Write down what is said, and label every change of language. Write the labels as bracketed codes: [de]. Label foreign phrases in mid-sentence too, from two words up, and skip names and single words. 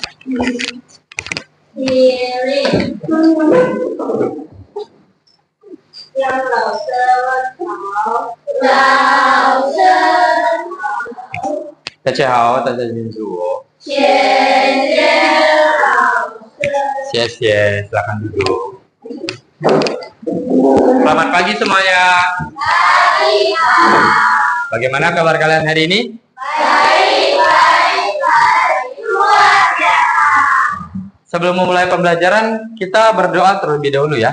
[zh] Diri yang lao thảo 大家好，大家清楚。谢谢老师。 [id] 谢谢，silakan duduk. Selamat pagi semuanya. Pagi, Pak. Bagaimana kabar kalian hari ini? Baik, baik, baik. Luar biasa. Sebelum memulai pembelajaran, kita berdoa terlebih dahulu ya.